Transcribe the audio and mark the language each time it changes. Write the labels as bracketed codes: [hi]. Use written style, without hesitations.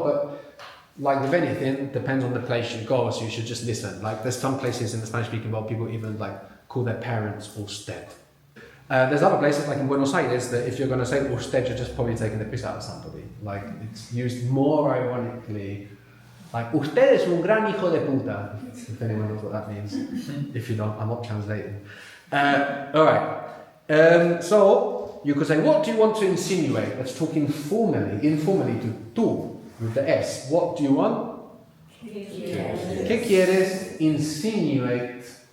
[en] But like with anything, depends on the place you go, so you should just listen. Like there's some places in the Spanish-speaking world, people even like call their parents usted. There's other places like in Buenos Aires that if you're going to say usted, you're just probably taking the piss out of somebody. Like it's used more ironically. [es] Like, usted es un gran hijo de puta. [en] If anyone knows what that means. If you don't, I'm not translating. Alright. So, you could say, what do you want to insinuate? That's talking informally to tú, with the S. What do you want? [es] ¿Qué quieres [en] insinuate?